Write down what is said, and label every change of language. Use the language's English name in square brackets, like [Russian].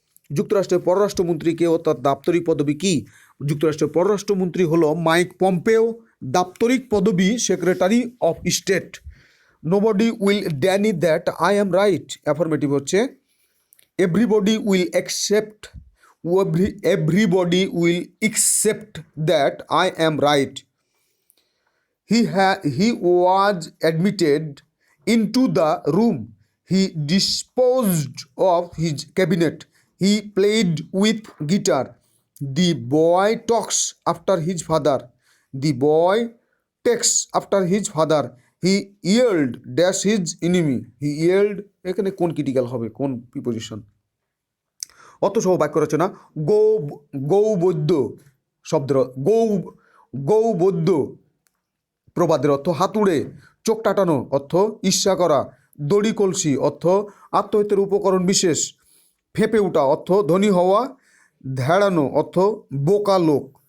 [Bangla] যুক্তরাষ্ট্রের পররাষ্ট্রমন্ত্রী কে ও তার দাপ্তরিক পদবি কি? যুক্তরাষ্ট্রের পররাষ্ট্রমন্ত্রী হলো মাইক পম্পেও, দাপ্তরিক পদবি secretary of state. [English] Nobody will deny that I am right, affirmative হচ্ছে everybody will accept, everybody will accept that I am right. He was admitted into the room. He disposed of his cabinet. He played with guitar. The boy talks after his father. The boy takes after his father. He yelled dash his enemy. He yelled, [Bangla] এখানে কোন critical হবে, কোন preposition? অর্থসহ বাক্য রচনা। গৌবৈদ্য শব্দের গৌবৈদ্য প্রবাদের অর্থ হাতুড়ে, চোখ টাটানো অর্থ ঈর্ষা করা, দড়ি কলসি অর্থ আত্মহত্যার উপকরণ বিশেষ, ফেঁপে ওঠা অর্থ ধনী হওয়া, ধ্যাড়ানো অর্থ বোকা লোক।